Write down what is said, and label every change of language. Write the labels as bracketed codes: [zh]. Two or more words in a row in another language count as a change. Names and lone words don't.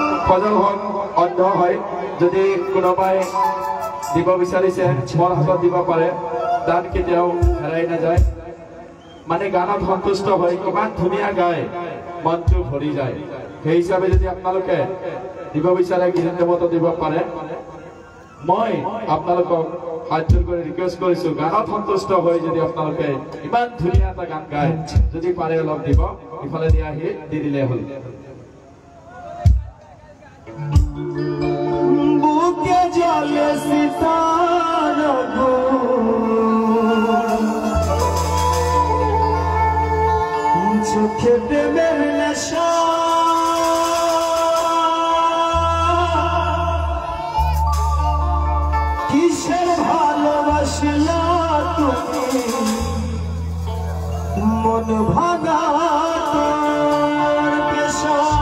[as] সজল হন অন্ধ হয় যদি কোনোবাই দিব বিচাৰিছে মোৰ হাতত দিব পাৰে দান কেতিয়াও হেৰাই নাযায় মানে গানত সন্তুষ্ট হয় ইমান ধুনীয়া গায় মনটো ভৰি যায় সেই হিচাপে যদি আপোনালোকে দিব বিচাৰে গীত দেৱতা দিব পাৰে মই আপোনালোকক হাত জোৰ কৰি ৰিকুৱেষ্ট কৰিছো গানত সন্তুষ্ট হৈ যদি আপোনালোকে ইমান ধুনীয়া এটা গান গায় যদি পাৰে অলপ দিব ইফালে দি আহি দি দিলে হ'ল [bn] বুকে জলে সিতারা গো চোখে প্রেমের নেশা কিসের ভালোবাসলা তুমি মন ভাঙা তোর পেশা